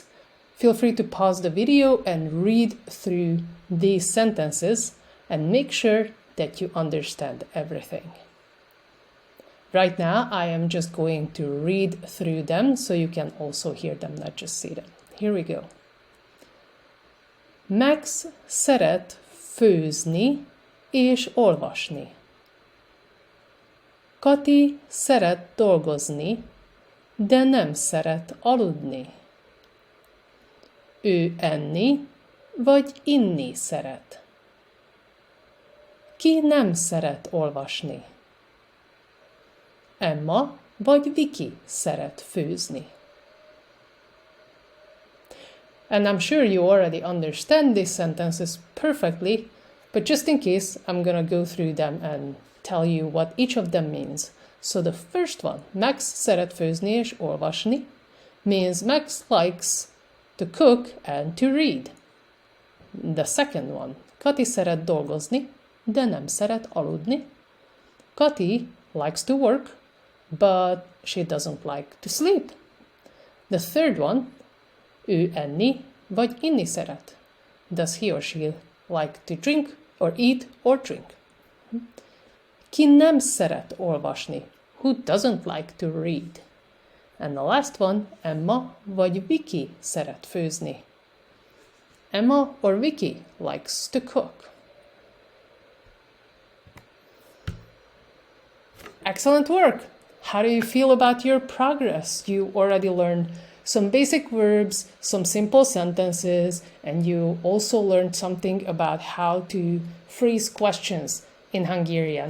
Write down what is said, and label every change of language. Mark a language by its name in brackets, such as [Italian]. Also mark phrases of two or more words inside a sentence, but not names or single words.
[English] Feel free to pause the video and read through these sentences and make sure that you understand everything. Right now, I am just going to read through them so you can also hear them, not just see them. Here we go. [Hungarian] Max szeret főzni és olvasni. Kati szeret dolgozni, de nem szeret aludni. Ő enni vagy inni szeret. Ki nem szeret olvasni? Emma vagy Viki szeret főzni? [English] And I'm sure you already understand these sentences perfectly, but just in case, I'm gonna go through them and tell you what each of them means. So the first one, [Hungarian] Max szeret főzni és olvasni, [English] means Max likes to cook and to read. The second one, [Hungarian] Kati szeret dolgozni, de nem szeret aludni. [English] Kati likes to work, but she doesn't like to sleep. The third one, [Hungarian] ő enni vagy inni szeret. [English] Does he or she like to drink or eat or drink? [Hungarian] Ki nem szeret olvasni? [English] Who doesn't like to read? And the last one, [Hungarian] Emma vagy Viki szeret főzni. [English] Emma or Viki likes to cook. Excellent work! How do you feel about your progress? You already learned some basic verbs, some simple sentences, and you also learned something about how to phrase questions in Hungarian.